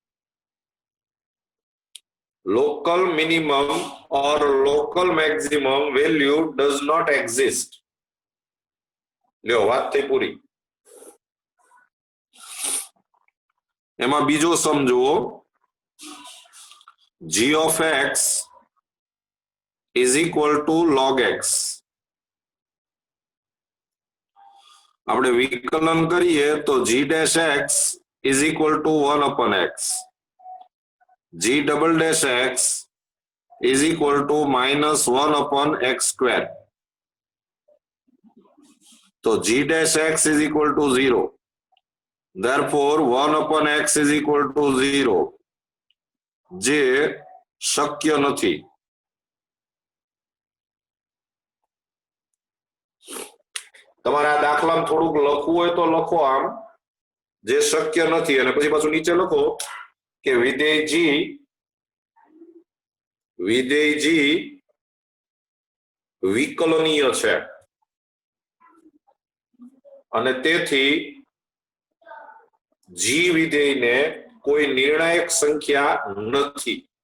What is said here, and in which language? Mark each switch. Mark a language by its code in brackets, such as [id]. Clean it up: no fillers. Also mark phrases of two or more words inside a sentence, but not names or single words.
[en] Local minimum or local maximum value does not exist. [gu] લ્યો વાત થઈ પૂરી. એમાં બીજો સમ જુઓ. [en] g of x is equal to log x. [gu] આપણે વિકલન કરીએ તો [en] g dash x is equal to 1 upon x. g double dash x is equal to minus 1 upon x square. So g dash x is equal to 0. Therefore 1 upon x is equal to 0. [gu] જે શક્ય નથી. તમારે આ દાખલામાં થોડુંક લખવું હોય તો લખો આમ, જે શક્ય નથી, અને પછી પાછું નીચે લખો કે વિધેય g વિકલનીય છે અને તેથી g વિધેયને કોઈ નિર્ણાયક સંખ્યા નથી.